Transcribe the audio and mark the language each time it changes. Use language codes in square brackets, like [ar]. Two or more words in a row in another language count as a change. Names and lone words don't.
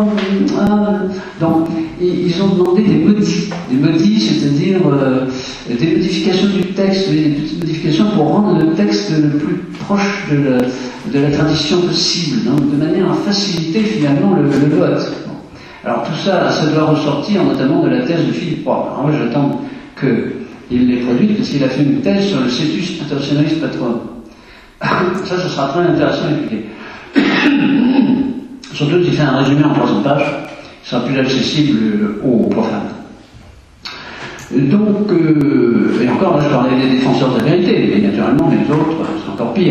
[fr] Donc, ils ont demandé des modis, c'est-à-dire des modifications du texte, des petites modifications pour rendre le texte le plus proche de la tradition possible, donc de manière à faciliter finalement le vote. Bon. Alors tout ça, ça doit ressortir notamment de la thèse de Philippe Roy. Alors moi j'attends qu'il l'ait produite parce qu'il a fait une thèse sur le cetus internationalis patrum. Ça, ce sera très intéressant à étudier. Surtout qu'il fait un résumé en 300 pages, qui sera plus accessible aux profanes. Donc, et encore, là je parlais des défenseurs de la vérité, mais naturellement les autres, c'est encore pire.